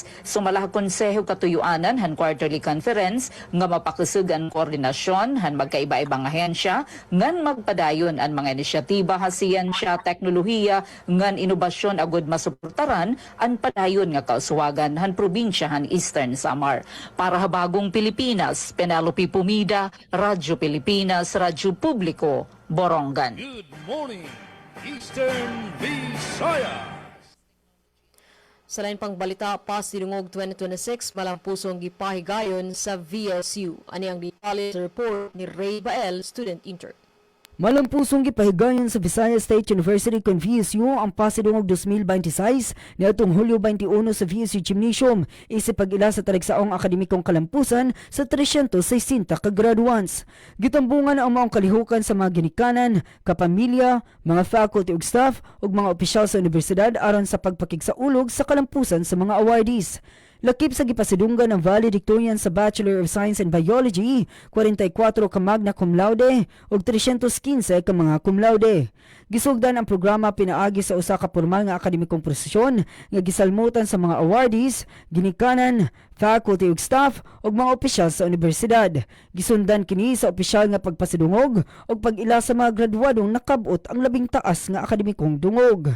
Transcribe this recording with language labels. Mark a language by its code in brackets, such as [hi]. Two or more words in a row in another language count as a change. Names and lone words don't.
[war] Sumala konseho katuyuanan han [en] quarterly conference [war] nga mapakusog ang koordinasyon han magkaiba-ibang ahensya ngan magpadayon ang mga inisyatiba ha siyensya, teknolohiya ngan inobasyon agud masuportaran ang padayon nga kauswagan han probinsya han Eastern Samar. Para ha bagong Pilipinas, Penelope Pumida, Radyo Pilipinas, Radyo Publiko, Borongan. [en] Good morning, Eastern Visayas. [ceb] Sa lain pang balita, Pasilungog 2026 malampusong gipahigayon sa VSU. Ani ang detalye sa report ni Ray Bael, student intern. Malampusong gipahigayon sa Visayas State University kon VSU ang Pasilungog 2026 niadtong Hulyo 21 sa VSU Gymnasium isip pag-ila sa taligsaong akademikong kalampusan sa 360 ka graduates. Gitambungan ang maong kalihukan sa mga ginikanan, kapamilya, mga faculty ug staff ug mga opisyal sa universidad aron sa pagpakigsaulog sa kalampusan sa mga awardees. Lakip sa gipasidunggan ng valedictorian sa [en] Bachelor of Science in Biology, [ceb] 44 ka [la] magna cum laude [ceb] ug 315 ka mga [la] cum laude. [ceb] Gisugdan ang programa pinaagi sa usa ka pormal nga akademikong prosesyon nga gisalmutan sa mga awardees, ginikanan, faculty ug staff ug mga opisyal sa universidad. Gisundan kini sa opisyal nga pagpasidungog ug pag-ila sa mga graduadong nakab-ot ang labing taas nga akademikong dungog.